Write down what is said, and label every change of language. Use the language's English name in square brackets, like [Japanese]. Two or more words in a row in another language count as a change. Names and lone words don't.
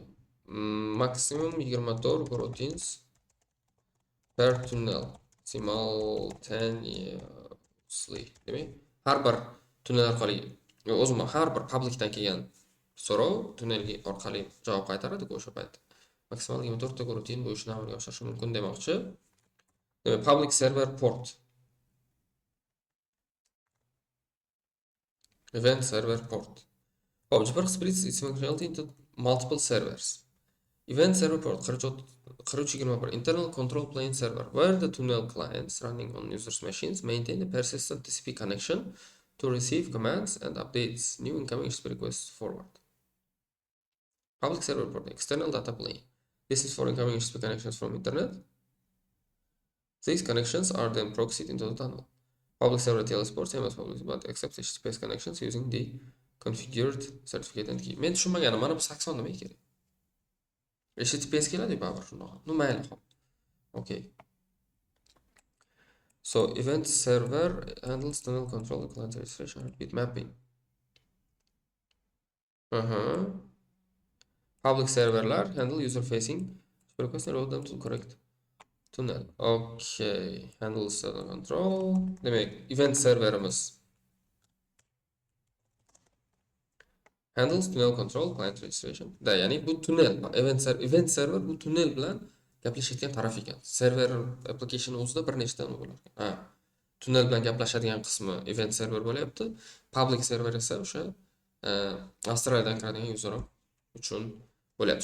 [English] Maximum 24 goroutines per tunnel simultaneously. [Uzbek] Demak, har bir tunnel orqali o'zim har bir publicdan kelgan so'rov tunnel orqali javob qaytaradi o'sha paytda. Maksimal 24 ta rutin bu ishni amalga oshirishi mumkin demoqchi. Demak, [English] public server port. Event server port. Hop, Jabber splits its functionality into multiple servers. Event server port 4321 internal control plane server, where the tunnel clients running on users' machines maintain a persistent TCP connection to receive commands and updates new incoming HTTP requests forward. Public server port, external data plane. This is for incoming HTTP connections from internet. These connections are then proxied into the tunnel. Public server TLS port same as public, but accepts HTTPS connections using the configured certificate and key. [Uzbek] Men tushunmaganim, mana bu 80 nima kerak? HTTPS keladi-ku baribir shundoq. Nu mayli, hop. [English] Okay. So event server handles tunnel control, client registration, bit mapping. Public serverlar handle user facing request and route them to correct tunnel. Okay, handles tunnel control. Demek event serverimiz handles tunnel control, client registration. [Uzbek] Da, ya'ni bu tunnel, [English] event server [Uzbek] bu tunnel bilan gaplashadigan taraf ekan. [English] Server application [Uzbek] o'zida bir nechta nima bo'lar ekan. Ha. Tunnel bilan gaplashadigan qismi [English] event server [Uzbek] bo'lyapti. [English] Public server [Uzbek] esa o'sha Avstraliyadan kiradigan user uchun bo'lyapti.